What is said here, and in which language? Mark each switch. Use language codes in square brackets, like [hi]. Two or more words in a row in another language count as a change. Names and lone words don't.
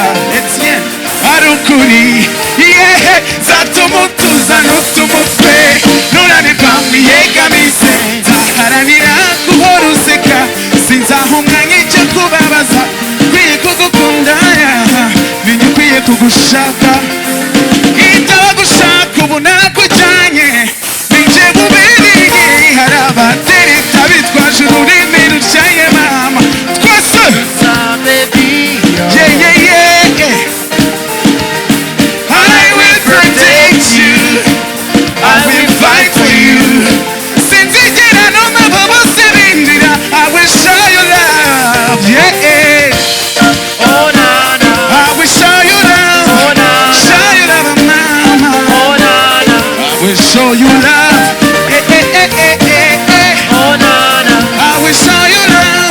[rw] Etienne ari ukuri zatuma utuza n'utumutwe nunanirwa mwiyegamize nzaharanira guhora useka sinzahumwa nk'icyo kubabaza nkwiye kugukunda menya ukwiye kugushaka itaba gushaka ubu nakujyanye ninje bubereye hari abatereta bitwaje ururimi rucaye mama twese [en] I will protect you I will fight for you [rw] sinzigera numva bose bindira [en] I will show you love Oh na na I will show you love Oh na na show you love mama Oh na na I will show you love Oh na na I will show you love